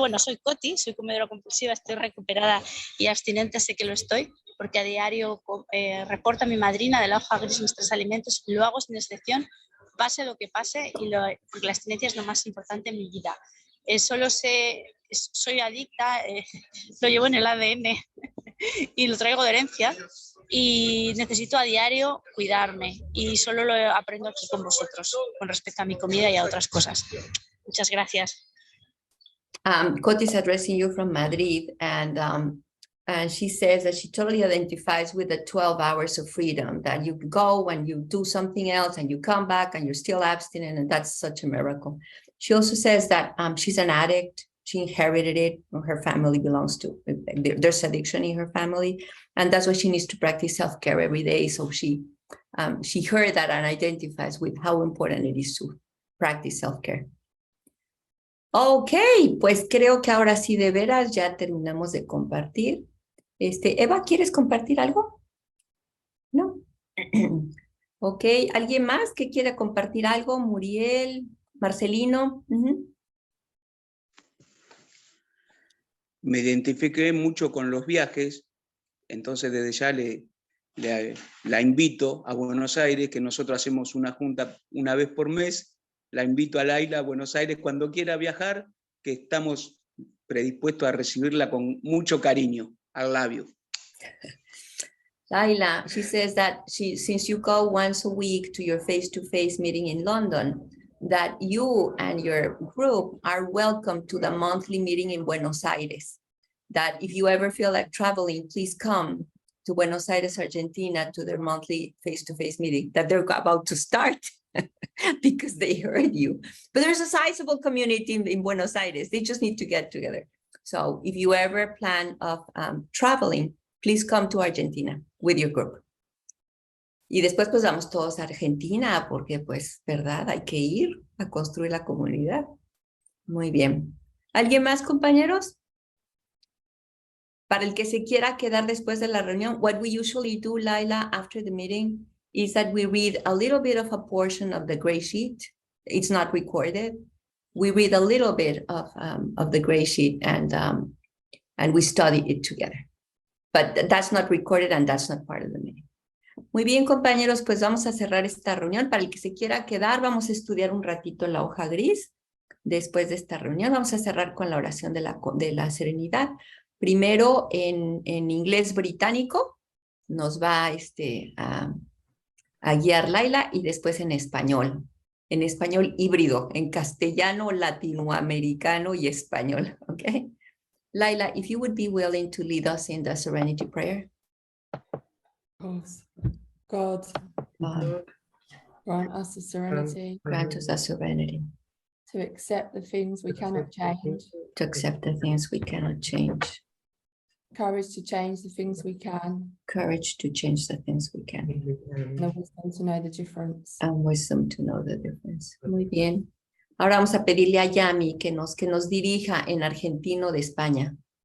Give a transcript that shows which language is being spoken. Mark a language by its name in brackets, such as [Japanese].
[Spanish] Bueno, soy Coti, soy comedora compulsiva, estoy recuperada y abstinente, sé que lo estoy, porque a diario reporta mi madrina de la Hoja Gris nuestros alimentos, lo hago sin excepción, pase lo que pase, porque la abstinencia es lo más importante en mi vida. Soy adicta, lo llevo en el ADN y lo traigo de herencia y necesito a diario cuidarme y solo lo aprendo aquí con vosotros con respecto a mi comida y a otras cosas. Muchas gracias. [English] Coti is addressing you from Madrid, and she says that she totally identifies with the 12 hours of freedom, that you go and you do something else and you come back and you're still abstinent, and that's such a miracle. She also says that she's an addict. She inherited it. Her family belongs to, there's addiction in her family, and that's why she needs to practice self-care every day. So she heard that and identifies with how important it is to practice self-care. [Spanish] Ok, pues creo que ahora sí de veras ya terminamos de compartir. Eva, ¿quieres compartir algo? ¿No? Ok, ¿alguien más que quiera compartir algo? Muriel, Marcelino. Me identifiqué mucho con los viajes, entonces desde ya la invito a Buenos Aires, que nosotros hacemos una junta una vez por mes. La invito a LAYLA a Buenos Aires cuando quiera viajar, que estamos predispuestos a recibirla con mucho cariño. [English] I love you. LAYLA, she says that since you go once a week to your face-to-face meeting in London, that you and your group are welcome to the monthly meeting in Buenos Aires. That if you ever feel like traveling, please come to Buenos Aires, Argentina, to their monthly face-to-face meeting that they're about to start. Because they heard you. But there's a sizable community in Buenos Aires. They just need to get together. So if you ever plan of traveling, please come to Argentina with your group. [Spanish] Y después pues vamos todos a Argentina porque pues, ¿verdad? Hay que ir a construir la comunidad. Muy bien. ¿Alguien más, compañeros? Para el que se quiera quedar después de la reunión, what we usually do, LAYLA, after the meeting is that we read a little bit of a portion of the GreySheet. [English] It's not recorded. We read a little bit of the GreySheet and we study it together. But that's not recorded and that's not part of the meeting. [Spanish] Muy bien, compañeros, pues vamos a cerrar esta reunión. Para el que se quiera quedar, vamos a estudiar un ratito la hoja gris. Después de esta reunión, vamos a cerrar con la oración de la serenidad. Primero en inglés británico, nos va a guiar LAYLA, y después en español híbrido, en castellano, latinoamericano y español, ¿ok? [English] LAYLA, if you would be willing to lead us in the serenity prayer. God, grant us the serenity. Grant us the serenity. To accept the things we cannot change. To accept the things we cannot change. Courage to change the things we can. Courage to change the things we can. And the wisdom to know the difference. And wisdom to know the difference. [Spanish] Muy bien. Ahora vamos a pedirle a Yami que nos dirija en argentino de España.